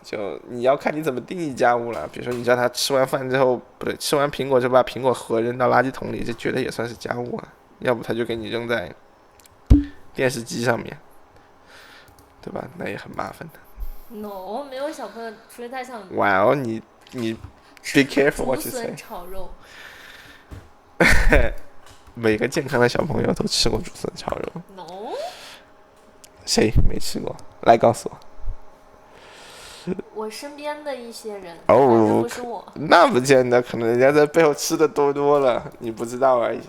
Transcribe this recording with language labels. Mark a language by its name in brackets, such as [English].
[Chinese] 就你要看你怎么定义家务了。比如说，你叫他吃完饭之后，不对，吃完苹果就把苹果核扔到垃圾桶里，这绝对也算是家务啊。要不他就给你扔在电视机上面，对吧？那也很麻烦的。 [English] No， [Chinese] 没有小朋友，除非他想。哇哦，你 [English] be careful what you say。 [Chinese] 竹笋炒肉。每个健康的小朋友都吃过竹笋炒肉。 [English] No。 [Chinese] 谁没吃过？来告诉我。我身边的一些人，哦，不是我。那不见得，可能人家在背后吃的多了，你不知道而已。